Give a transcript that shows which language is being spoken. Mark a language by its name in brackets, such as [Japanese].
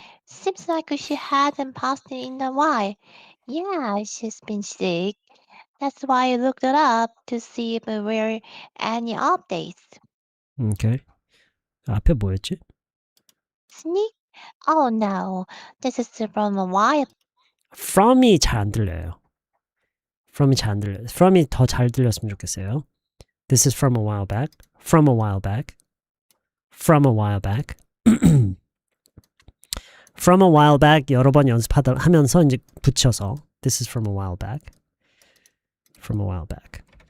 [English] Seems like she hadn't posted in a while. Yeah, she's been sick. That's why I looked it up to see if there were any updates. [Korean] Okay. 앞에 뭐였지? [English] Sneak? Oh no, this is from a while. [Korean] From이 잘 안 들려요. From이 잘 안 들려요. From이 더 잘 들렸으면 좋겠어요. [English] This is from a while back. From a while back. From a while back. From a while back [Korean] 여러 번 하면서 이제 붙여서 [English] This is from a while back. From a while back.